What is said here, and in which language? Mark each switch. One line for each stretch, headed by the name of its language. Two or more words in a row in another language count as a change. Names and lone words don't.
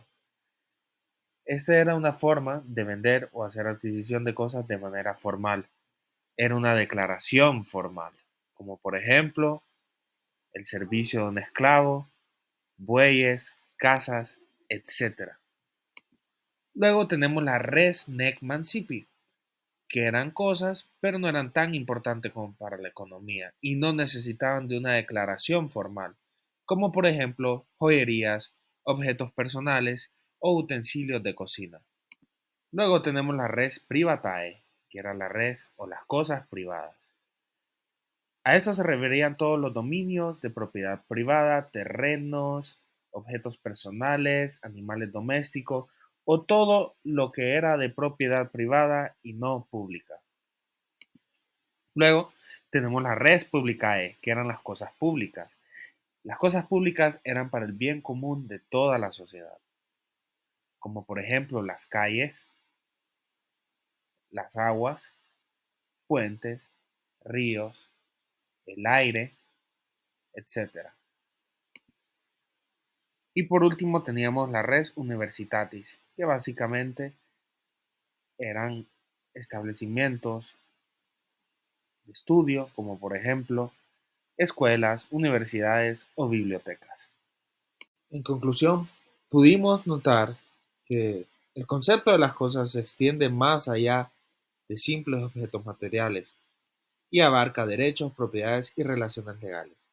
Spanish: Esta era una forma de vender o hacer adquisición de cosas de manera formal. Era una declaración formal, como por ejemplo el servicio de un esclavo, bueyes, casas, etc. Luego tenemos la
Latin: res nec mancipi,
Spanish: que eran cosas, pero no eran tan importantes como para la economía y no necesitaban de una declaración formal, como por ejemplo joyerías, objetos personales o utensilios de cocina. Luego tenemos la
Latin: res privatae,
Spanish: que era la res o las cosas privadas. A esto se referían todos los dominios de propiedad privada, terrenos, objetos personales, animales domésticos o todo lo que era de propiedad privada y no pública. Luego tenemos la
Latin: res publicae,
Spanish: que eran las cosas públicas. Las cosas públicas eran para el bien común de toda la sociedad, como por ejemplo las calles, las aguas, puentes, ríos, el aire, etcétera. Y por último teníamos la
Latin: res universitatis,
Spanish: que básicamente eran establecimientos de estudio, como por ejemplo escuelas, universidades o bibliotecas. En conclusión, pudimos notar que el concepto de las cosas se extiende más allá de simples objetos materiales y abarca derechos, propiedades y relaciones legales.